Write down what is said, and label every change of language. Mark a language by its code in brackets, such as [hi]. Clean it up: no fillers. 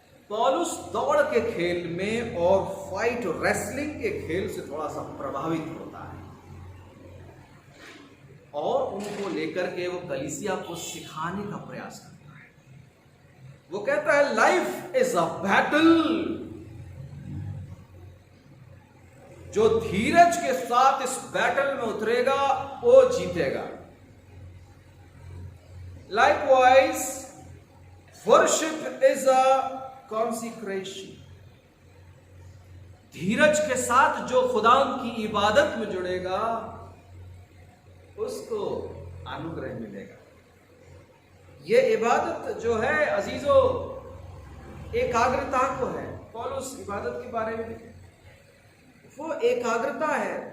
[hi] पौलुस दौड़ के खेल में और फाइट रेसलिंग के खेल से थोड़ा सा प्रभावित होता है और उनको लेकर के वो कलीसिया को सिखाने का प्रयास करता है। वो कहता है [en] life is a battle, [hi] जो धीरज के साथ इस बैटल में उतरेगा वो जीतेगा। [en] Likewise, worship is a consecration. [hi] धीरज के साथ जो खुदा की इबादत में जुड़ेगा उसको अनुग्रह मिलेगा। ये इबादत जो है अजीजो एकाग्रता को है। पौलुस इबादत के बारे में लिखे, वो एकाग्रता है।